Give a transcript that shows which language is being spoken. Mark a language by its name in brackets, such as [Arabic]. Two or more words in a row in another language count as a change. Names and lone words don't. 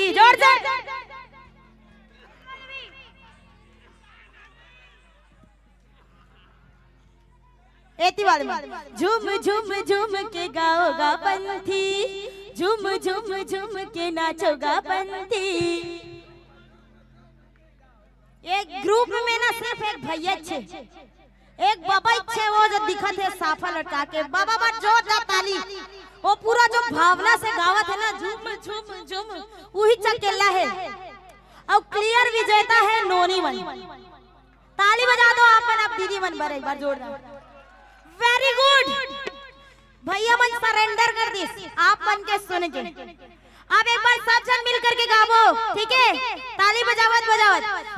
[Chhattisgarhi] जोर से एती वाले में झूम झूम झूम के गाओगा पंथी, झूम झूम झूम के नाचोगा पंथी। एक ग्रुप में ना सिर्फ एक भैया छे, एक बाबा छे, वो जो दिखत है साफा लटका के, बाबा बात जोरदार ताली, वो पूरा जो भावना से गावत है ना, झूम झूम झूम, वही चकेला है। अब क्लियर विजेता है नोनी मन। ताली बजा दो आपन, अब दीदी मन पर एक बार जोरदार। [English] very good [Chhattisgarhi] भैया मन, सरेंडर कर दी आप मन के सुन के। अब एक बार सब जन मिल करके गावो, ठीक है? ताली बजावत बजावत।